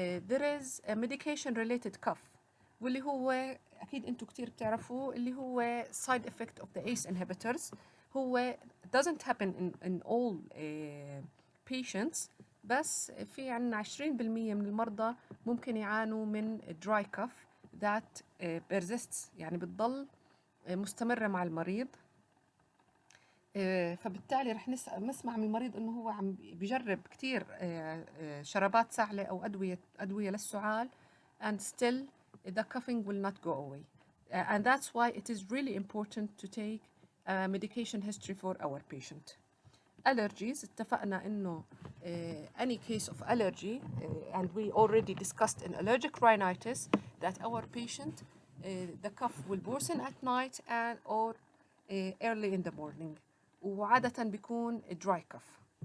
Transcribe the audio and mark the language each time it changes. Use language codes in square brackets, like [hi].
[en] There is a medication related cough [ar] واللي هو أكيد أنتوا كتير بتعرفوا اللي هو [en] side effect of the ACE inhibitors. [ar] هو [en] doesn't happen in all patients [ar] بس في عنا 20% من المرضى ممكن يعانوا من [en] dry cough that persists [ar] يعني بتضل مستمرة مع المريض. فبالتالي رح نسمع من المريض انه هو عم بيجرب كتير شرابات سعلة او ادوية للسعال [en] and still the coughing will not go away. And that's why it is really important to take a medication history for our patient. Allergies اتفقنا انه any case of allergy and we already discussed in allergic rhinitis that our patient the cough will worsen at night and or early in the morning [ar] وعادة بيكون [en] dry cough.